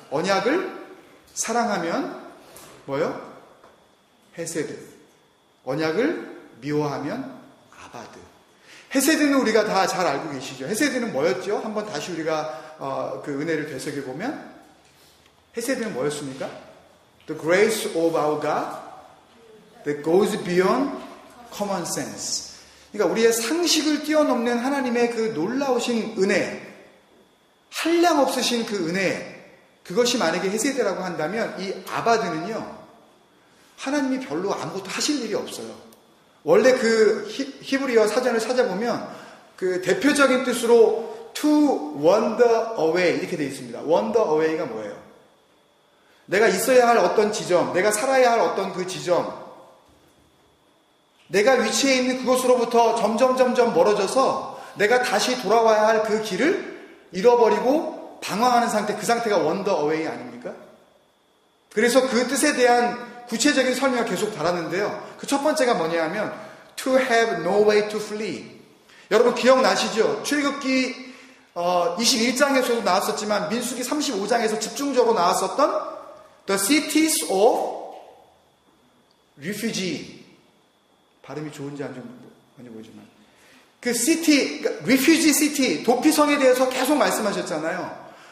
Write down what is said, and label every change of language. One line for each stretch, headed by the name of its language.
Korean: 언약을 사랑하면 뭐요? 헤세드. 언약을 미워하면 아바드. 헤세드는 우리가 다 잘 알고 계시죠. 헤세드는 뭐였죠? 한번 다시 우리가 그 은혜를 되새겨보면 헤세드는 뭐였습니까?
English: The grace of our God that goes beyond common sense.
Korean: 그러니까 우리의 상식을 뛰어넘는 하나님의 그 놀라우신 은혜, 한량 없으신 그 은혜, 그것이 만약에 헤세드라고 한다면 이 아바드는요, 하나님이 별로 아무것도 하실 일이 없어요. 원래 그 히브리어 사전을 찾아보면 그 대표적인 뜻으로
English: to wander away
Korean: 이렇게 되어 있습니다.
English: wander away
Korean: 가 뭐예요? 내가 있어야 할 어떤 지점, 내가 살아야 할 어떤 그 지점, 내가 위치해 있는 그곳으로부터 점점 멀어져서 내가 다시 돌아와야 할 그 길을 잃어버리고 방황하는 상태, 그 상태가 wander away 아닙니까? 그래서 그 뜻에 대한 구체적인 설명을 계속 달았는데요. 그 첫 번째가 뭐냐 하면
English: to have no way to flee.
Korean: 여러분 기억나시죠? 출애굽기 21장에서도 나왔었지만 민수기 35장에서 집중적으로 나왔었던
English: the cities of refugee.
Korean: 발음이 좋은지 안 좋은지 모르지만 그 city, refugee city, 도피성에 대해서 계속 말씀하셨잖아요.